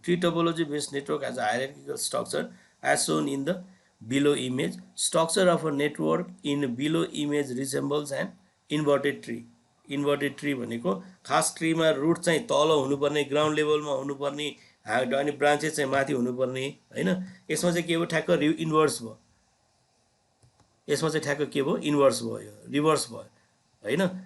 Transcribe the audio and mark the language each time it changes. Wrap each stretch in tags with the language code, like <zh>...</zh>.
<en>Tree topology based network as a hierarchical structure as shown in the below image. Structure of a network in below image resembles an inverted tree.</en> <ne>Inverted tree भनेको खास ट्रीमा root चाहिँ तल हुनुपर्ने, ground लेभलमा हुनुपर्ने, अनि branches चाहिँ माथि हुनुपर्ने हैन। यसमा चाहिँ के भयो, ठ्याक्क इन्भर्स भयो। यसमा चाहिँ ठ्याक्क के भयो, इन्भर्स भयो, रिभर्स भयो हैन।</ne>